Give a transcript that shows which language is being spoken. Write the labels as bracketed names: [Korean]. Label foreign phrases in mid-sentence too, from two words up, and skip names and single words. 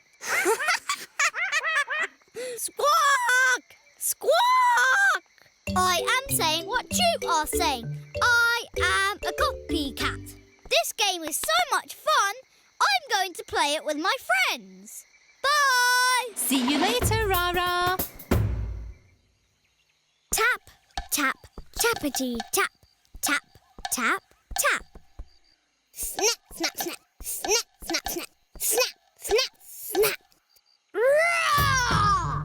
[English] Squawk! Squawk! I am saying what you are saying. I am a copycat. This game is so much fun, I'm going to play it with my friends. Bye! See you later, Rara. Tap, tap, tappity, tap, tap, tap, tap. Snap, snap, snap, snap, snap, snap, snap, snap, snap. Raa!